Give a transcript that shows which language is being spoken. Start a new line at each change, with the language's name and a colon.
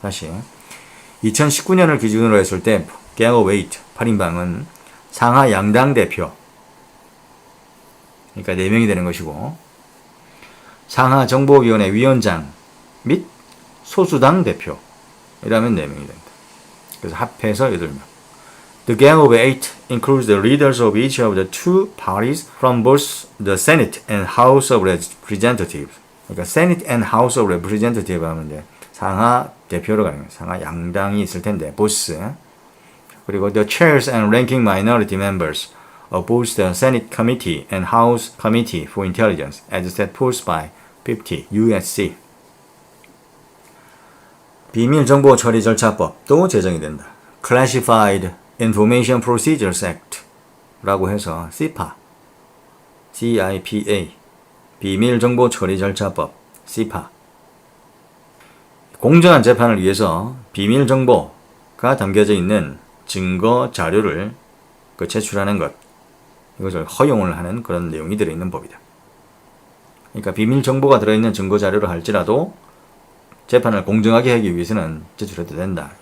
Korean: 다시 2019년을 기준으로 했을 때 Gang of Eight 8인방은 상하 양당 대표, 그러니까 4명이 되는 것이고, 상하 정보위원회 위원장 및 소수당 대표 이라면 4명이 된다. 그래서 합해서 8명.
English: The Gang of Eight includes the leaders of each of the two parties from both the Senate and House of Representatives.
Korean: 그러니까 Senate and House of Representatives 하면 이제 상하 대표로 가는 거예요. 상하 양당이 있을 텐데, 보스.
English: 그리고 the chairs and ranking minority members of both the Senate Committee and House Committee for Intelligence as set forth by 50 U.S.C.
Korean: 비밀정보 처리 절차법도 제정이 된다. Classified Information Procedures Act 라고 해서 CIPA, CIPA, 비밀정보 처리 절차법, CIPA. 공정한 재판을 위해서 비밀정보가 담겨져 있는 증거 자료를 제출하는 것, 이것을 허용을 하는 그런 내용이 들어있는 법이다. 그러니까 비밀 정보가 들어있는 증거 자료를 할지라도 재판을 공정하게 하기 위해서는 제출해도 된다.